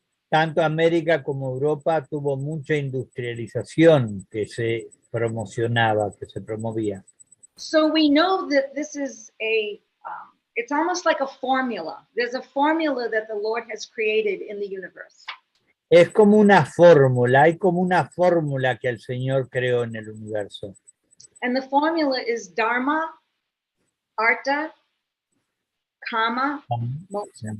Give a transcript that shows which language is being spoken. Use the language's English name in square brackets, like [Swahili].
[Spanish] Tanto América como Europa tuvo mucha industrialización que se promocionaba, que se promovía. [English] So we know that this is it's almost like a formula. There's a formula that the Lord has created in the universe. [Spanish] Es como una fórmula, hay como una fórmula que el Señor creó en el universo. [English] And the formula is Dharma, Artha, Kama, Moksha.